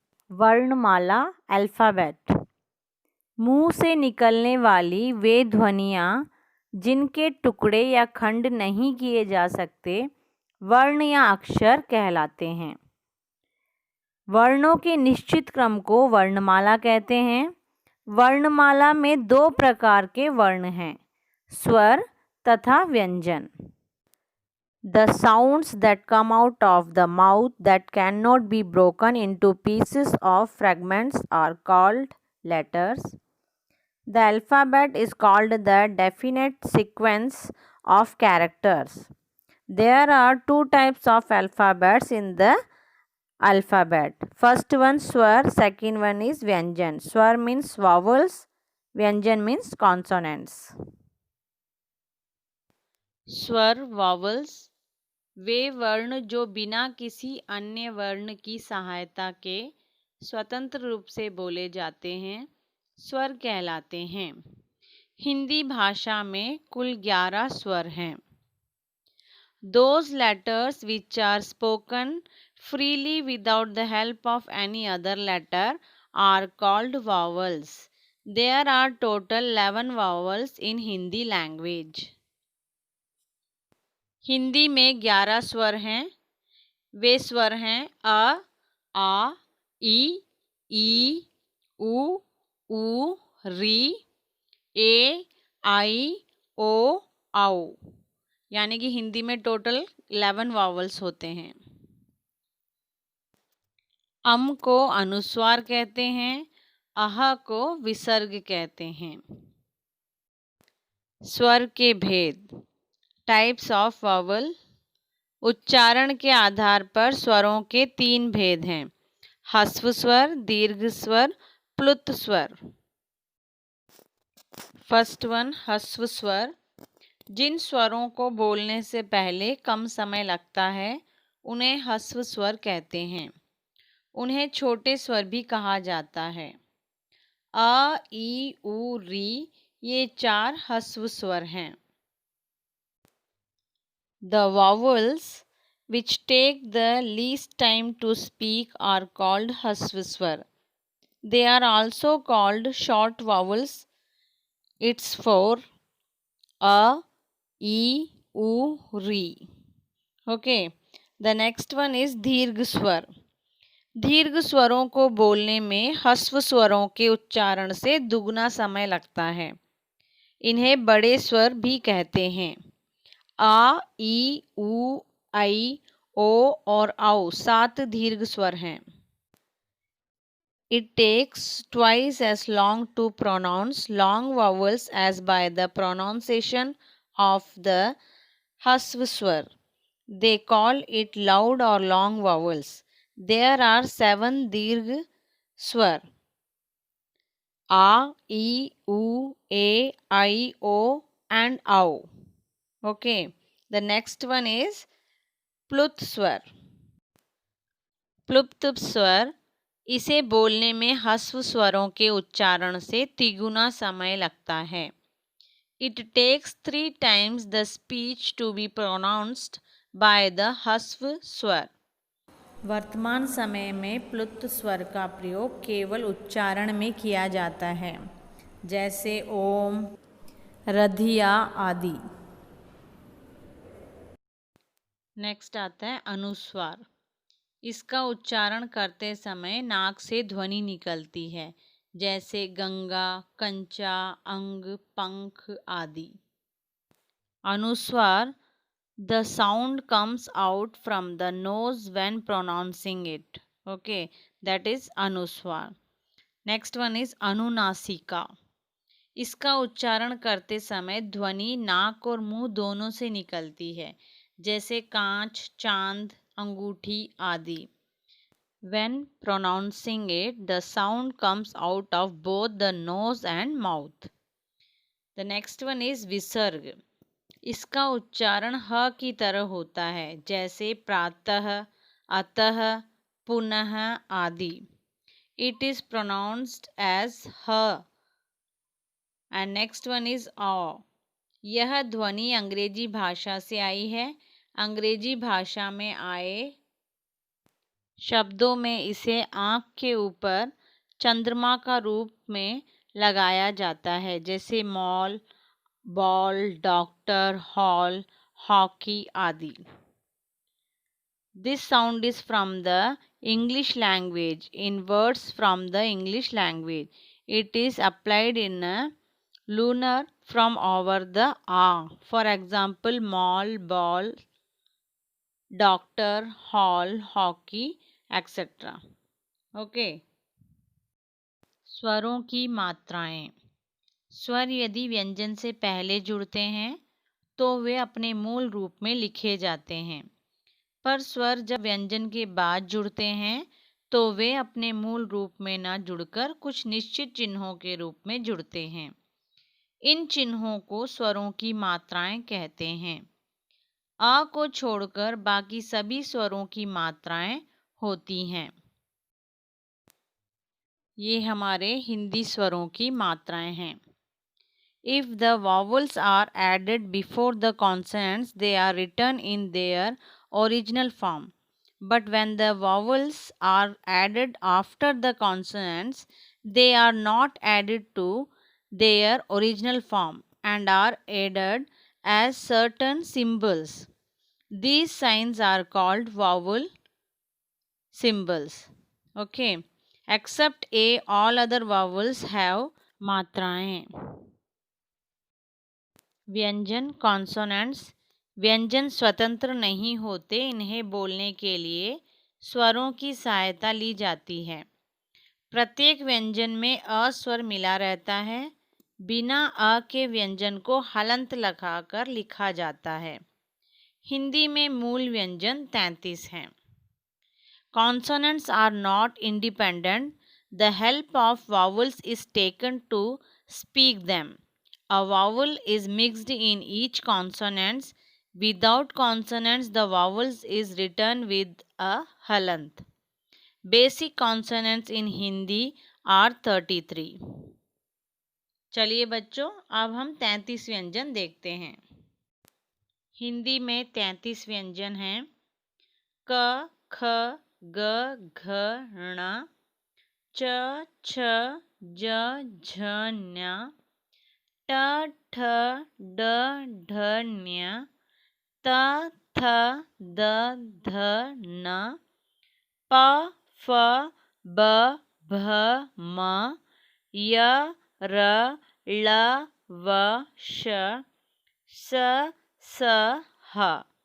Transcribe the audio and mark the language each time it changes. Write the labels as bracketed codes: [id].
[hi] वर्णमाला अल्फ़ाबेट, मुंह से निकलने वाली वे ध्वनियाँ जिनके टुकड़े या खंड नहीं किए जा सकते वर्ण या अक्षर कहलाते हैं। वर्णों के निश्चित क्रम को वर्णमाला कहते हैं। वर्णमाला में 2 प्रकार के वर्ण हैं, स्वर तथा व्यंजन। [en] The sounds that come out of the mouth that cannot be broken into pieces or fragments are called letters. The alphabet is called the definite sequence of characters. There are 2 types of alphabets in the alphabet. First one swar, second one is vyanjan. Swar means vowels, vyanjan means consonants. [hi] स्वर vowels वे वर्ण जो बिना किसी अन्य वर्ण की सहायता के स्वतंत्र रूप से बोले जाते हैं स्वर कहलाते हैं। हिंदी भाषा में कुल 11 स्वर हैं। [en] Those letters which are spoken freely without the help of any other letter are called vowels. There are total 11 vowels in Hindi language. [hi] Hindi में 11 स्वर हैं। वे स्वर हैं अ, आ, ई, उ, री, ए, आई, ओ, औ। यानी कि हिंदी में टोटल 11 वॉवल्स होते हैं। अम को अनुस्वार कहते हैं, अह को विसर्ग कहते हैं। स्वर के भेद, [en] Types of vowel. [hi] उच्चारण के आधार पर स्वरों के 3 भेद हैं, ह्रस्व स्वर, दीर्घ स्वर, प्लुत स्वर। [en] first one, [hi] ह्रस्व स्वर। जिन स्वरों को बोलने से पहले कम समय लगता है उन्हें ह्रस्व स्वर कहते हैं। उन्हें छोटे स्वर भी कहा जाता है। अ, ई, उ, री ये 4 ह्रस्व स्वर हैं। [en] The vowels which take the least time to speak are called hrasva swar. They are also called short vowels. It's 4 a, e, u, ri. Okay. The next one is dirgh swar. [hi] दीर्घ स्वरों को बोलने में ह्रस्व स्वरों के उच्चारण से दुगना समय लगता है। इन्हें बड़े स्वर भी कहते हैं। आ, ई, उ, आई, ओ और औ 7 दीर्घ स्वर हैं। [en] It takes twice as long to pronounce long vowels as by the pronunciation of the hrasva swar. They call it loud or long vowels. There are 7 dirgh swar, आ, ई, उ, ए, आई, ओ and औ. Okay, the next one is plut swar. [hi] प्लुप्त स्वर, इसे बोलने में ह्रस्व स्वरों के उच्चारण से तिगुना समय लगता है। [en] It takes 3 times the speech to be pronounced by the hrasva swar. [hi] वर्तमान समय में प्लुत स्वर का प्रयोग केवल उच्चारण में किया जाता है, जैसे ओम, रधिया आदि। नेक्स्ट आता है अनुस्वार। इसका उच्चारण करते समय नाक से ध्वनि निकलती है, जैसे गंगा, कंचा, अंग, पंख आदि। [en] Anuswar, the sound comes out from the nose when pronouncing it. Okay, that is anuswar. Next one is anunasika. [hi] इसका उच्चारण करते समय ध्वनि नाक और मुंह दोनों से निकलती है, जैसे कांच, चांद, अंगूठी आदि। [en] When pronouncing it, the sound comes out of both the nose and mouth. The next one is visarg. [hi] इसका उच्चारण ह की तरह होता है, जैसे प्रातः, अतः, पुनः आदि। [en] It is pronounced as ह। And next one is अ। [hi] यह ध्वनि अंग्रेजी भाषा से आई है। अंग्रेजी भाषा में आए शब्दों में इसे आँख के ऊपर चंद्रमा का रूप में लगाया जाता है, जैसे mall, ball, doctor, hall, hockey आदि। [en] This sound is from the English language, in words from the English language. It is applied in a lunar from over the a. For example, mall, ball, doctor, hall, hockey, etc. Okay. [hi] स्वरों की मात्राएं। स्वर यदि व्यंजन से पहले जुड़ते हैं तो वे अपने मूल रूप में लिखे जाते हैं, पर स्वर जब व्यंजन के बाद जुड़ते हैं तो वे अपने मूल रूप में न जुड़कर कुछ निश्चित चिन्हों के रूप में जुड़ते हैं। इन चिन्हों को स्वरों की मात्राएं कहते हैं। अ को छोड़कर बाकी सभी स्वरों की मात्राएं होती हैं। ये हमारे हिंदी स्वरों की मात्राएं हैं। [en] If the vowels are added before the consonants, they are written in their original form. But when the vowels are added after the consonants, they are not added to their original form and are added as certain symbols. These signs are called vowel symbols. Okay. Except A, all other vowels have मात्राएं। [hi] व्यंजन consonants. व्यंजन स्वतंत्र नहीं होते, इन्हें बोलने के लिए स्वरों की सहायता ली जाती है। प्रत्येक व्यंजन में अ स्वर मिला रहता है। बिना अ के व्यंजन को हलंत लगाकर लिखा जाता है। हिंदी में मूल व्यंजन 33 हैं। [en] Consonants are not independent. The help of vowels is taken to speak them. A vowel is mixed in each consonant. Without consonants, the vowels is written with a halant. Basic consonants in Hindi are 33. [hi] चलिए बच्चों, अब हम 33 व्यंजन देखते हैं। हिंदी में 33 व्यंजन हैं। क, ख, ग, घ, ण, च, छ, ज, झ, ञ, ट, ठ, ड, ढ, ण्य, त, थ, द, ध, न, प, फ, ब, भ, म, य, र, ळ, व, श, स, स, ह।